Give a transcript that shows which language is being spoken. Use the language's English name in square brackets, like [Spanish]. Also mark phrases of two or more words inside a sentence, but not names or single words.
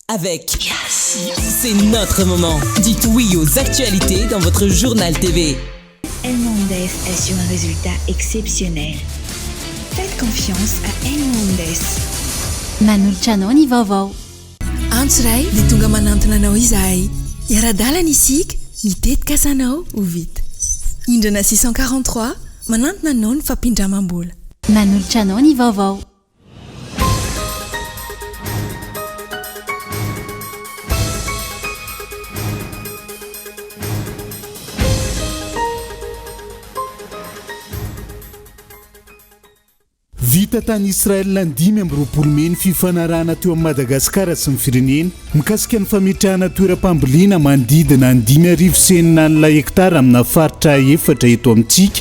[French] avec C'est notre moment. Dites oui aux actualités dans votre journal TV. El Mondes assure un résultat exceptionnel. Faites confiance à El Mondes. [Malagasy] Manolotra ny vaovao. Antso ray dia tonga manantona anao izahay. Iara-dalana isika, mitetika asanao ho vita. Indrana 643 manantona anao ny fampindramam-bola. Manolotra ny vaovao. Vita tany Israel ny 5 ny fifanarahana teo amin'ny Madagasikara sy ny firenena mikasika ny fametrahana toeram-pambolena manodidina ny 5,9 hektara amina faritra 4 eto amintsika.